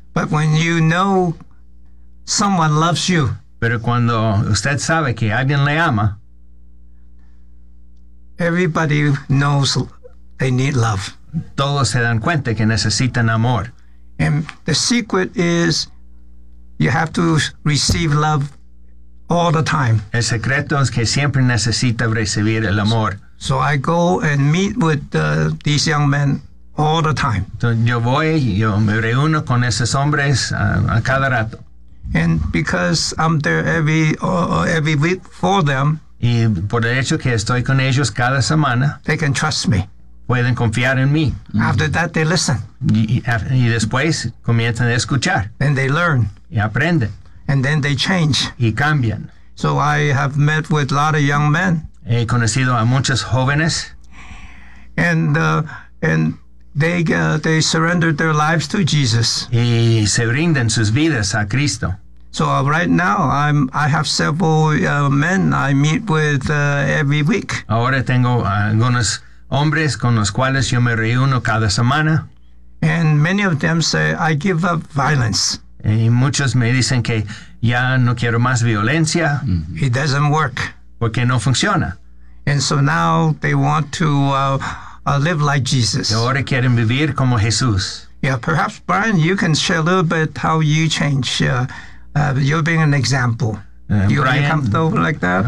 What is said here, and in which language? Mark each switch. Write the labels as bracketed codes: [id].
[en] But when you know someone loves you. [es] Pero cuando usted sabe que alguien le ama. [en] Everybody knows they need love. [es] Todos se dan cuenta que necesitan amor. [en] And the secret is you have to receive love all the time. [es] El secreto es que siempre necesita recibir el amor. [en] So I go and meet with these young men all the time. [es] Entonces yo voy, yo me reúno con esos hombres a cada rato. [en] And because I'm there every week for them. [es] Y por el hecho que estoy con ellos cada semana. [en] They can trust me. [es] Pueden confiar en mí. [en] After that, they listen. [es] Y después comienzan a escuchar. [en] And they learn. [es] Y aprenden. [en] And then they change. [es] Y cambian. [en] So I have met with a lot of young men. [es] He conocido a muchos jóvenes. [en] And they surrendered their lives to Jesus. [es] Y se rinden sus vidas a Cristo. [en] So right now, I have several men I meet with every week. [es] Ahora tengo algunos hombres con los cuales yo me reúno cada semana. [en] And many of them say, I give up violence. [es] Y muchos me dicen que ya no quiero más violencia. [en] It doesn't work. [es] Porque no funciona. [en] And so now they want to live like Jesus. [es] Ahora quieren vivir como Jesús. [en] Yeah, perhaps Brian, you can share a little bit how you change. You're being an example. Are you comfortable like that?